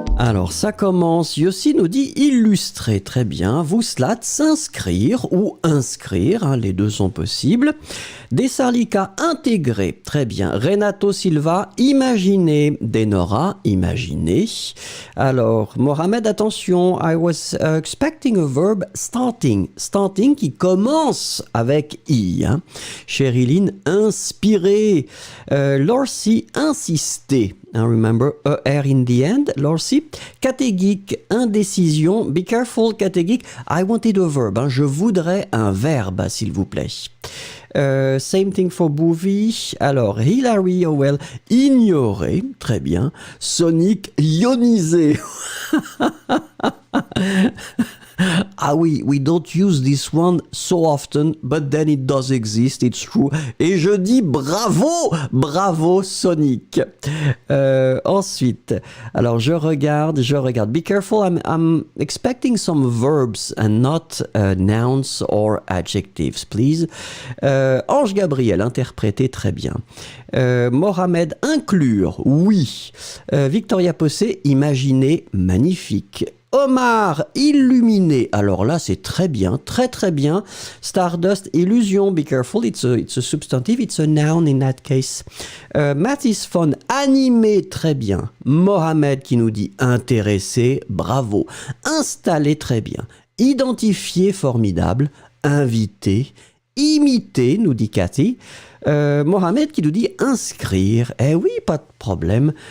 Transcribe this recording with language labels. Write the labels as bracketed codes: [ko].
[fr] Alors, ça commence, Yossi nous dit illustrer, très bien. Vouslat, s'inscrire ou inscrire, hein, les deux sont possibles. Desarlika, intégrer, très bien. Renato Silva, imaginer. Denora, imaginer. Alors, [en] Mohamed, attention, I was expecting a verb starting. Starting [fr] qui commence avec I. Hein. Chériline, inspirer. Lorsi, insister. [en] And remember, R in the end, Lorsi. Catégique, indécision. Be careful, catégique. I wanted a verb. Hein. [fr] Je voudrais un verbe, s'il vous plaît. [en] Same thing for [fr] Bouvi. Alors, Hilary Howell, ignorer. Très bien. Sonic, ioniser. Ah oui, [en] we don't use this one so often, but then it does exist, it's true. [fr] Et je dis bravo, bravo Sonic. Ensuite, alors je regarde. [en] Be careful, I'm expecting some verbs and not nouns or adjectives, please. [fr] Ange Gabriel, interpréter, très bien. Mohamed, inclure, oui. Victoria Possé, imaginer, magnifique. Omar, illuminer. Alors là, c'est très bien, très très bien. Stardust, illusion. [en] Be careful, it's a substantive, it's a noun in that case. [fr] Mathis Fon, animer, très bien. Mohamed qui nous dit intéresser, bravo. Installer, très bien. Identifier, formidable. Inviter. Imiter, nous dit Cathy. Mohamed qui nous dit inscrire. Eh oui, pas de problème.